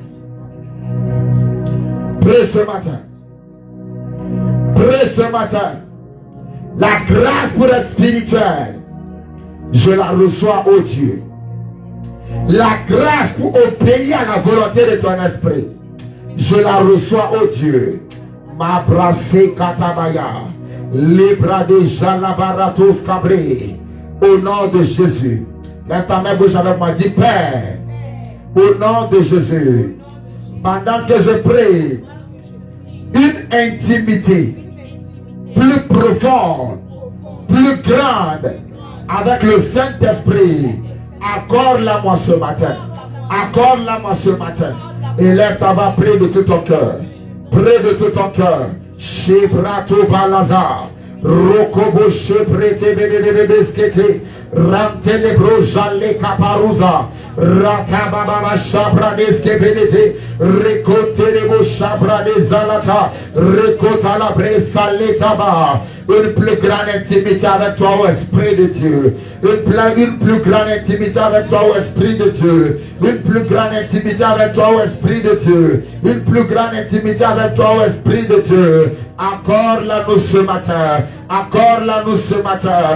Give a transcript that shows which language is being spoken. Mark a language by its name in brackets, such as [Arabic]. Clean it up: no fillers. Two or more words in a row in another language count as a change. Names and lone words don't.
[French] Prie ce matin. Prie ce matin. La grâce pour être spirituel, je la reçois, ô Dieu. La grâce pour obéir à la volonté de ton esprit, je la reçois, ô Dieu. Ma brassé katabaya, libra de jalabaratos cabré. Au nom de Jésus. Lève ta main bouche avec moi. Dis Père, au nom de Jésus, pendant que je prie, une intimité plus profonde, plus grande avec le Saint-Esprit, accorde-la moi ce matin. Accorde-la moi ce matin. Et lève ta main, prie de tout ton cœur. Prie de tout ton cœur. Shebrato balazar. Rokobo shebrete bedebeskete. Rantelebro jale kaparuza. Ratababa shabradeske bedete. Rekotelebo shabradezalata. Rekotala bresaletaba. Une plus grande intimité avec toi, ô Esprit de Dieu. Une plus grande intimité avec toi, ô Esprit de Dieu. Une plus grande intimité avec toi, ô Esprit de Dieu. Une plus grande intimité avec toi, ô Esprit de Dieu. Accorde-la nous ce matin. Accorde-la nous ce matin.